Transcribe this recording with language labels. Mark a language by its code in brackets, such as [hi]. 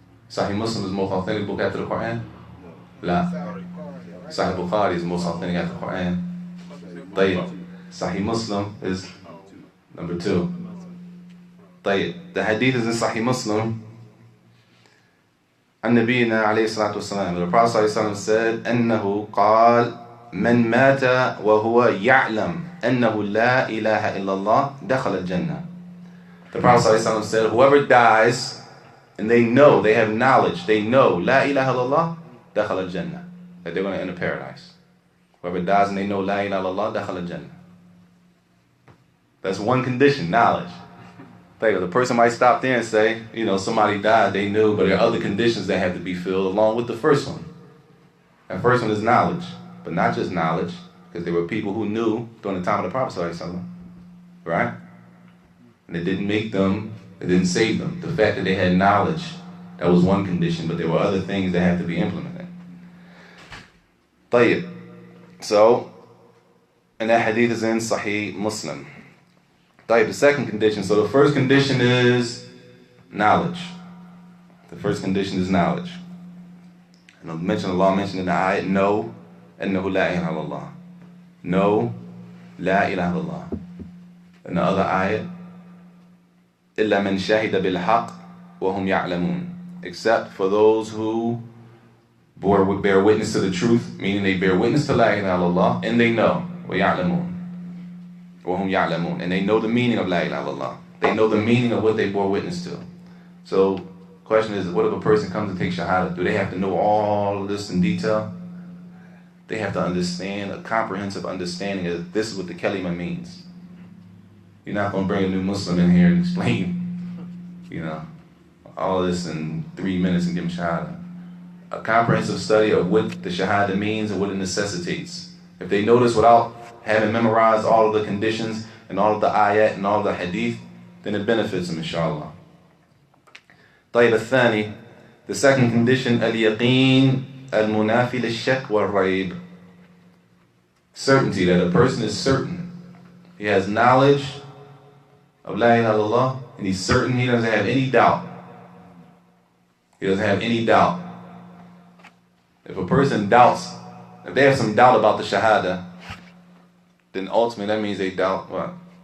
[en] Sahih Muslim is the most authentic book after the Quran? La. Sahih Bukhari is the most authentic after the Quran. [ar] طيب. [en] Sahih Muslim is number 2. طيب. The hadith is in Sahih Muslim. [ar] عن نبينا عليه الصلاة والسلام. [en] The Prophet ﷺ said, [ar] أنه قال من مات وهو يعلم أنه لا إله إلا الله دخل الجنة. [en] The Prophet ﷺ said, whoever dies and they know, they have knowledge, they know [ar] لا إله إلا الله دخل الجنة, [en] that they're going to enter paradise. Whoever dies and they know [ar] لا إله إلا الله دخل الجنة. [en] That's one condition, knowledge. The person might stop there and say, somebody died, they knew, but there are other conditions that have to be filled along with the first one. That first one is knowledge, but not just knowledge, because there were people who knew during the time of the Prophet ﷺ, right? And it didn't make them, it didn't save them. The fact that they had knowledge, that was one condition, but there were other things that had to be implemented. [ar] طيب. [en] So, and that hadith is in Sahih Muslim. The second condition. So the first condition is knowledge. The first condition is knowledge. And Allah mentioned in the ayat, no, [ar] أنه لا إله إلا الله. [en] No, [ar] لا إله إلا الله. [en] In the other ayat, [ar] إلا من شهد بالحق وهم يعلمون. [en] Except for those who bear witness to the truth, meaning they bear witness to لا إله إلا الله, and they know, ويعلمون. [ar] وهم يعلمون, [en] and they know the meaning of لا إله إلا الله. They know the meaning of what they bore witness to. So, question is, what if a person comes to take Shahadah? Do they have to know all of this in detail? They have to understand, a comprehensive understanding of this is what the kalima means. You're not going to bring a new Muslim in here and explain, all of this in 3 minutes and give him Shahadah. A comprehensive study of what the Shahadah means and what it necessitates. If they know this without having memorized all of the conditions and all of the ayat and all of the hadith, then it benefits them, inshallah. [ar] طيب الثاني, [en] the second condition, [ar] اليقين المنافي للشك والريب. [en] Certainty, that a person is certain. He has knowledge of La ilaha illallah, and he's certain he doesn't have any doubt. He doesn't have any doubt. If a person doubts, if they have some doubt about the Shahadah, then ultimately that means they doubt what?